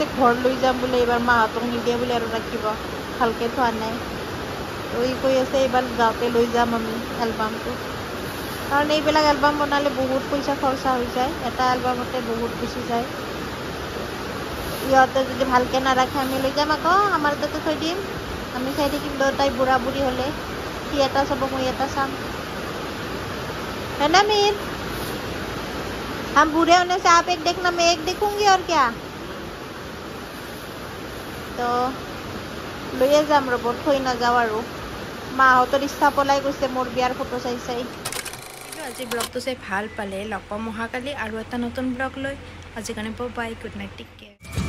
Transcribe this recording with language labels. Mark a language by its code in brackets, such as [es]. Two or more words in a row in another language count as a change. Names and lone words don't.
[as] ঘৰ লৈ যাম বোলে এইবাৰ মাহঁতক নিদিয়ে বোলে আৰু ৰাখিব ভালকৈ থোৱা নাই তো সি কৈ আছে এইবাৰ যাওঁতে লৈ যাম আমি এলবামটো কাৰণ এইবিলাক এলবাম বনালে বহুত পইচা খৰচা হৈ যায় এটা এলবামতে বহুত গুচি যায় ইহঁতে যদি ভালকৈ নাৰাখে আমি লৈ যাম আকৌ আমাৰ তাতে থৈ দিম আমি চাই থাকিম দুটাই বুঢ়া বুঢ়ী হ'লে সি এটা চাব মই এটা চাম [hi] है ना मीर हम बूढ़े होने से आप एक देखना मैं एक देखूंगी और क्या [as] तो লৈয়ে যাম ৰ'ব থৈ নাযাওঁ আৰু মাহঁতৰ ইচ্ছা পলাই গৈছে মোৰ বিয়াৰ ফটো চাই আজি ব্লগটো চাই ভাল পালে লগ পাম অহাকালি আৰু এটা নতুন ব্লগ লৈ আজি কাৰণে [en] bye good night take care